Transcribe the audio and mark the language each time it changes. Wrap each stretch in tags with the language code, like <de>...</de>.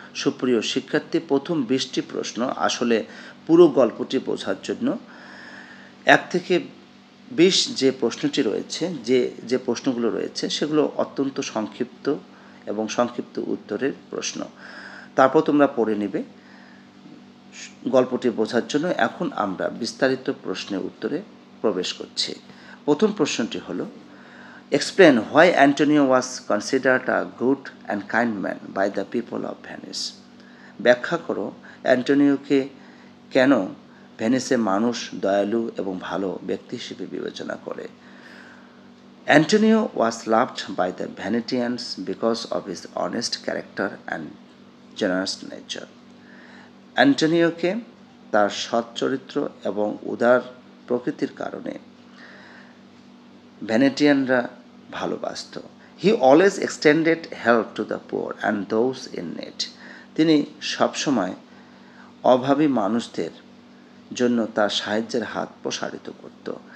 <bn>সুপ্রিয় শিক্ষার্থী, প্রথম 20টি প্রশ্ন আসলে পুরো গল্পটি বোঝার জন্য 1 থেকে 20 যে প্রশ্নটি রয়েছে, যে প্রশ্নগুলো রয়েছে সেগুলো অত্যন্ত সংক্ষিপ্ত এবং সংক্ষিপ্ত উত্তরের প্রশ্ন। তারপর তোমরা পড়ে নিবে গল্পটি বোঝার জন্য। এখন আমরা বিস্তারিত প্রশ্নের উত্তরে প্রবেশ করছি। প্রথম প্রশ্নটি হলো,</bn> <en>explain why Antonio was considered a good and kind man by the people of Venice.</en> <bn>ব্যাখ্যা করো অ্যান্টনিওকে কেন ভেনিসের মানুষ দয়ালু এবং ভালো ব্যক্তি হিসেবে বিবেচনা করে।</bn> <en>Antonio was loved by the Venetians because of his honest character and generous nature.</en> <bn>অ্যান্টনিওকে তার সৎ চরিত্র এবং উদার প্রকৃতির কারণে ভেনেটিয়ানরা ভালোবাসত।</bn> <en>He always extended help to the poor and those in need.</en> <bn>তিনি সবসময় অভাবী মানুষদের জন্য তার সাহায্যের হাত প্রসারিত করত।</bn>